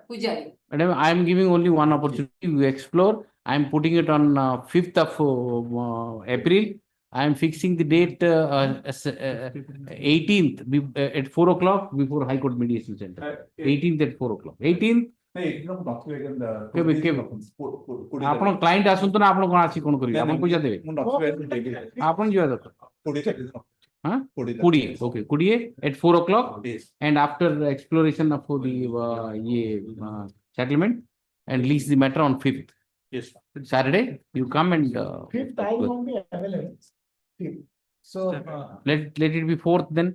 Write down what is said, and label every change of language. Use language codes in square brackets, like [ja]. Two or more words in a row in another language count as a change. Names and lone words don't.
[en] Pujari. Madam, I'm giving only one opportunity. You explore. I'm putting it on 5th of April. I'm fixing the date 18th at 4 o'clock before High Court Mediation Center. 18th at 4 o'clock. 18th. [or] ଆପଣ କ୍ଲାଇଣ୍ଟ ଆସନ୍ତୁ ନା ଆପଣ କଣ ଆସି କଣ କରିବେ ଆପଣ ପଇସା ଦେବେ ଆପଣ ଯିବା ଦରକାର [en] 20 okay 20 at 4 o'clock and after exploration of the settlement and lease the matter on 5th. Yes. Saturday you come and 5th I won't be available. So, Let it be 4th then.